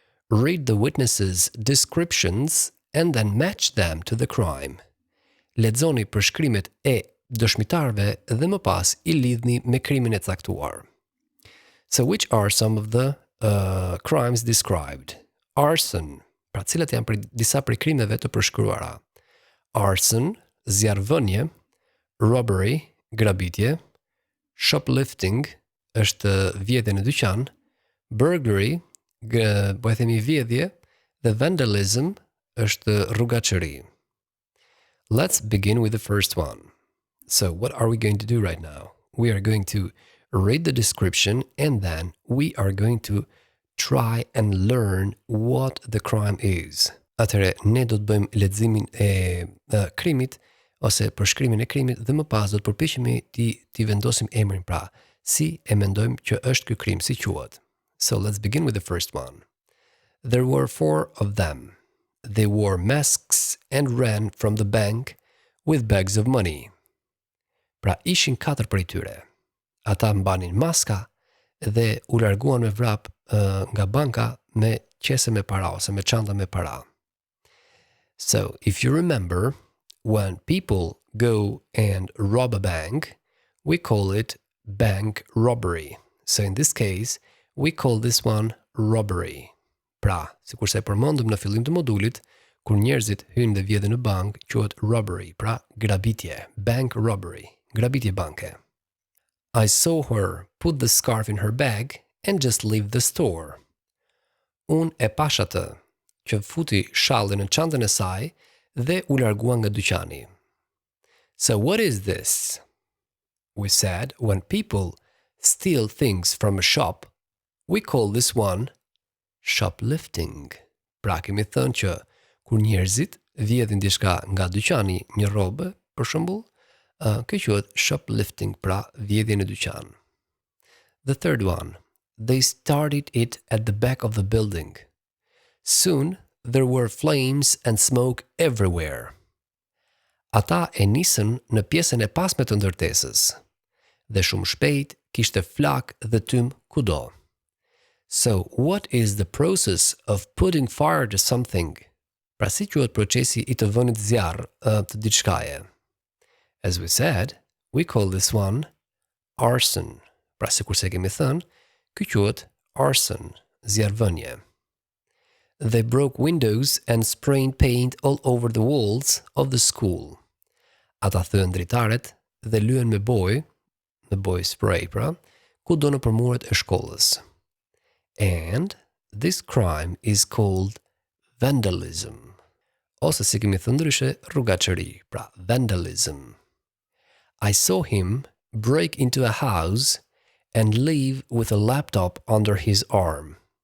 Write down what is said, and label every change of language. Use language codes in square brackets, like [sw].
[en] Read the witnesses' descriptions and then match them to the crime. [sq] Lexoni përshkrimet e dëshmitarëve dhe më pas i lidhni me krimin e caktuar. [en] So which are some of the crimes described? [sq] Arson, pra cilat janë disa prej krimeve të përshkruara. Arson, zjarrvënie, robbery, grabitje, shoplifting, është vjedhje në dyqan, burglary, po e themi vjedhje, dhe vandalism është rrugaçëri. [en] Let's begin with the first one. So what are we going to do right now? We are going to read the description and then we are going to try and learn what the crime is. [sq] Atëherë, ne do të bëjmë leximin e krimit ose përshkrimin e krimit dhe më pas do të përpiqemi ti vendosim emrin, pra si e mendojmë që është ky krim, si quhet. [en] So let's begin with the first one. There were 4 of them. They wore masks and ran from the bank with bags of money. [sq] Pra ishin 4 prej tyre. Ata mbanin maska dhe u larguan me vrap nga banka me qese me para ose me çanta me para. [en] So, if you remember, when people go and rob a bank, we call it bank robbery. So in this case, we call this one robbery. [sq] Pra, sikurse e përmendëm në fillim të modulit, kur njerëzit hyjnë dhe vjedhin në bank, quhet robbery, pra grabitje, bank robbery, grabitje banke. [en] I saw her put the scarf in her bag and just leave the store. [sq] Unë e pash atë që futi shallin në çantën e saj dhe u largua nga dyqani. [en] So what is this? We said when people steal things from a shop, we call this one shoplifting. [sq] Pra kemi thënë që kur njerëzit vjedhin diçka nga dyqani, një rrobe, për shembull, kjo quhet shoplifting, pra vjedhje në dyqan. [en] The third one. They started it at the back of the building. Soon there were flames and smoke everywhere. [sq] Ata e nisën në pjesën e pasme të ndërtesës. Dhe shumë shpejt kishte flak dhe tym kudo. [en] So, what is the process of putting fire to something? [sq] Pra si quhet procesi i të vënit zjarr të diçkaje? [en] As we said, we call this one arson. [sq] Pra sikurse kemi thënë, ky quhet arson, zjarrvënie. [en] They broke windows and sprayed paint all over the walls of the school. [sq] Ata thyen dritaret dhe lyen me bojë spray, pra, kudo në përmuret e shkollës. [en] And this crime is called vandalism. [sq] Ose si kemi thënë ndryshe, rrugaçëri, pra vandalism. [en] I saw him break into a house and leave with a laptop under his arm.